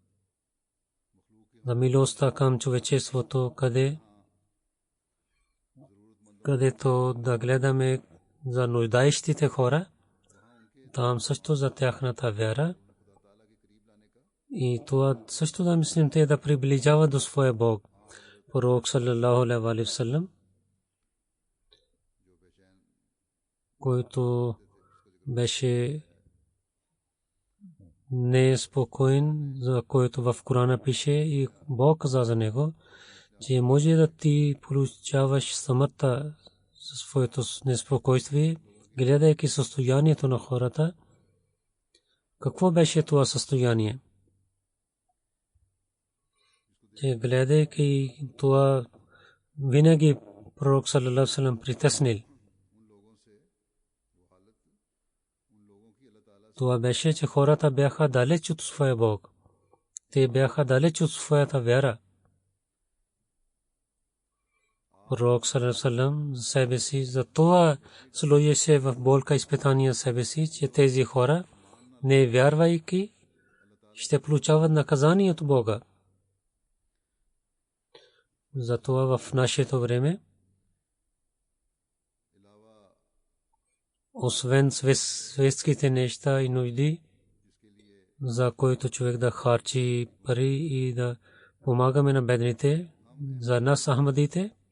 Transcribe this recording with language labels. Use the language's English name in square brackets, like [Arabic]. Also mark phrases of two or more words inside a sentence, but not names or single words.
[Bulgarian] За милостта към човечеството, където да гледаме за нуждаещите хора, там също за тяхната вяра. И това също да мислим, те да приближават до своя Бог. Пророк [Arabic] صلى الله عليه وسلم, [Bulgarian] който беше неспокоен, за който в Корана пише, и Бог каза за него, че може да ти получаваш смъртта със своето неспокойствие, гледайки състоянието на хората. Какво беше това състояние? Че гледайки това, винаги пророк [Arabic] صلى الله عليه وسلم [Bulgarian] притеснил. Това беше, че хората бяха далеч от своя Бог. Те бяха далеч от своята вяра. Пророк [Arabic] صلى الله عليه وسلم [Bulgarian] за себе си, за това сложеше в болка изпитания себе си, че тези хора, не вярвайки, ще получават наказание от Бога. Затова в нашето време, освен светските неща и нужди, за които човек да харчи пари и да помагаме на бедните, за нас ахмадите,